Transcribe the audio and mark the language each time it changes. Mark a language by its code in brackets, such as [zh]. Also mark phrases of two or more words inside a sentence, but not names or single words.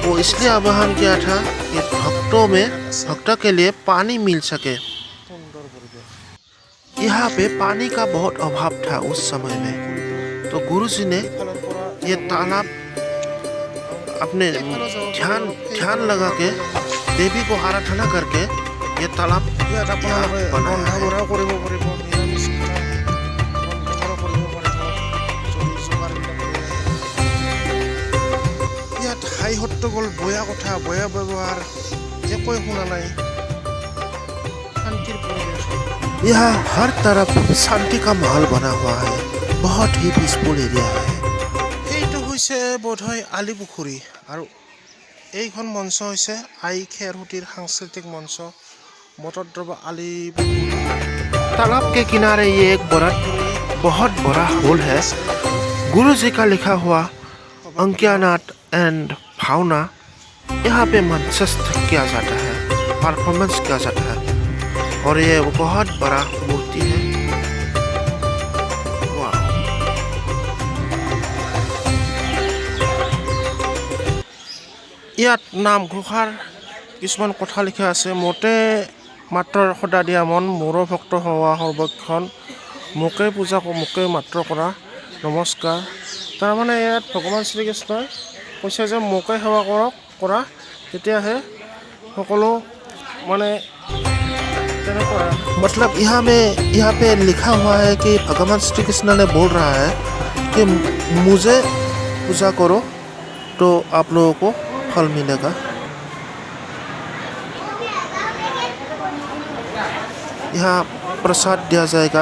[hi] वो इसलिए आवाहन किया था कि भक्तों के लिए पानी मिल सके। यहाँ पे पानी का बहुत अभाव था उस समय में, तो गुरुजी ने ये तालाब अपने ध्यान लगा के देवी को आराधना करके ये तालाब [as] ইয়াত হাই হট্টগোল, বয়া কথা, বয়া ব্যৱহাৰ একোৱে শুনা নাই। শান্তিৰ পৰিৱেশ। [hi] यहाँ हर तरफ शांति का माहौल बना हुआ है। बहुत ही [en] peaceful area [hi] है। [as] এইটো হৈছে বোধহয় আলিপুখুৰী আৰু এইখন মঞ্চ হৈছে আই খেৰসুতিৰ সাংস্কৃতিক মঞ্চ বটদ্ৰৱা আলিপুখুৰী। [hi] तालाब के किनारे ये एक बहुत बड़ा हॉल है। गुरु जी का लिखा हुआ अंक्यानाट एंड भावना यहाँ पे मंचस्थ किया जाता है, परफॉर्मेंस किया जाता है। और ये बहुत बड़ा मूर्ति है। वाह, [as] ইয়াত নামঘোষাৰ কিছুমান কথা লিখা আছে। মোতে মাত্ৰ সদা দিয়া মন, মোৰো ভক্ত হোৱা সৰ্বক্ষণ, মোকে পূজা মোকে মাত্ৰ কৰা নমস্কাৰ। তাৰমানে ইয়াত ভগৱান শ্ৰীকৃষ্ণই কৈছে যে মোকে সেৱা কৰা, তেতিয়াহে সকলো মানে তেনেকুৱা। [hi] मतलब यहाँ पे लिखा हुआ है कि भगवान श्री कृष्ण ने बोल रहा है कि मुझे पूजा करो तो आप लोगों को फल मिलेगा। यहाँ प्रसाद दिया जाएगा।